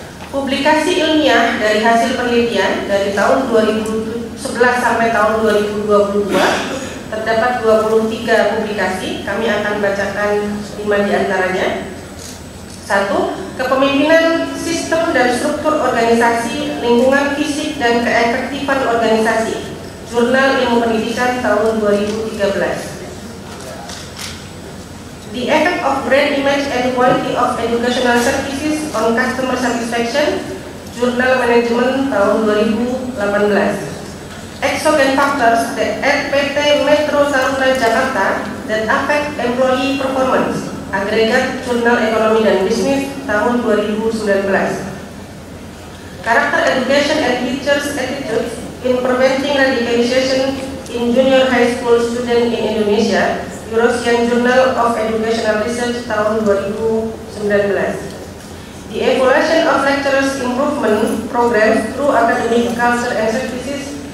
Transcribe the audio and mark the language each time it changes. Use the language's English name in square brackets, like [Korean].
[Indonesian] Publikasi ilmiah dari hasil penelitian dari tahun 2011 sampai tahun 2022 terdapat 23 publikasi. Kami akan bacakan 5 di antaranya. 1. Kepemimpinan sistem dan struktur organisasi, lingkungan fisik dan keefektifan organisasi. Jurnal Ilmu Pendidikan tahun 2013. [English] The Effect of Brand Image and Quality of Educational Services on Customer Satisfaction. [Indonesian] Jurnal Manajemen tahun 2018. [English] Exogenous Factors at PT Metro Saluran Jakarta that affect employee performance. [Indonesian] Agregat Jurnal Ekonomi dan Bisnis tahun 2019. [English] Character Education and Teachers' Attitudes in Preventing Radicalization in Junior High School Student in Indonesia. Eurasian Journal of Educational Research [Indonesian] tahun 2019. [English] The Evaluation of Lecturers Improvement Program through Academic Culture and Services.